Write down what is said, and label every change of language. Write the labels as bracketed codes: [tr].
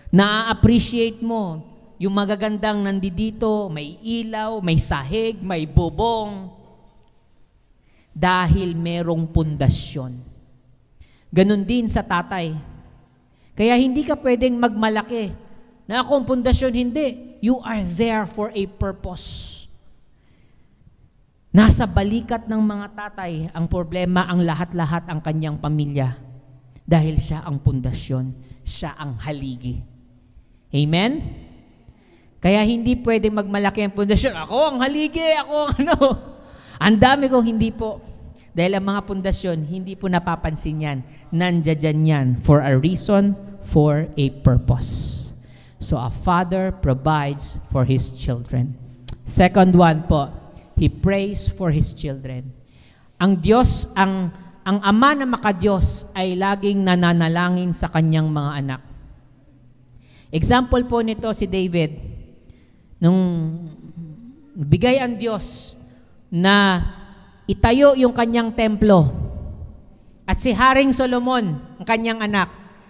[tl] Na-appreciate mo yung magagandang nandito, may ilaw, may sahig, may bubong. Dahil merong pundasyon. Ganon din sa tatay. Kaya hindi ka pwedeng magmalaki. Na ako ang pundasyon, hindi. [en] You are there for a purpose. [tl] Nasa balikat ng mga tatay ang problema, ang lahat-lahat ang kanyang pamilya. Dahil siya ang pundasyon, siya ang haligi. Amen? Kaya hindi pwedeng magmalaki ang pundasyon. Ako ang haligi, ako ang ano. Ang dami kong hindi po. Dahil ang mga pundasyon, hindi po napapansin yan. Nandiyan yan [en] for a reason, for a purpose. So a father provides for his children. Second one po, he prays for his children. [tl] Ang Diyos, ang ama na makadiyos ay laging nananalangin sa kanyang mga anak. Example po nito si David. Nung bigay ang Diyos na itayo yung kanyang templo at si Haring Solomon, ang kanyang anak.